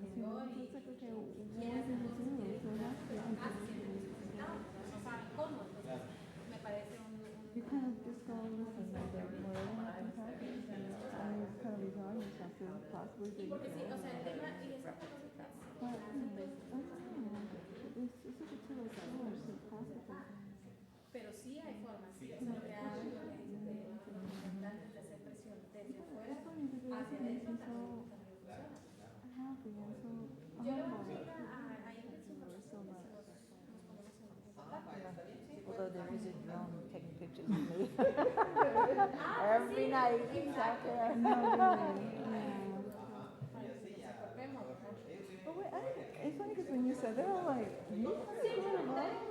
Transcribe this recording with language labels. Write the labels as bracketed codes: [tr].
[en] It's like, okay, what are you going to do? So that's the you kind of just go listen, whatever happens, happens, and you kind of resign yourself to possibly being killed. But it's such a two-way sword, so possibly. [es] Pero sí hay formas, sí, son reales de hacer presión desde fuera hacia adentro para que esto funcione. [en] Happy and so Although there is a drone taking pictures of me every night, he's out there. But wait, it's funny because when you said that, I'm like, you Guatemala?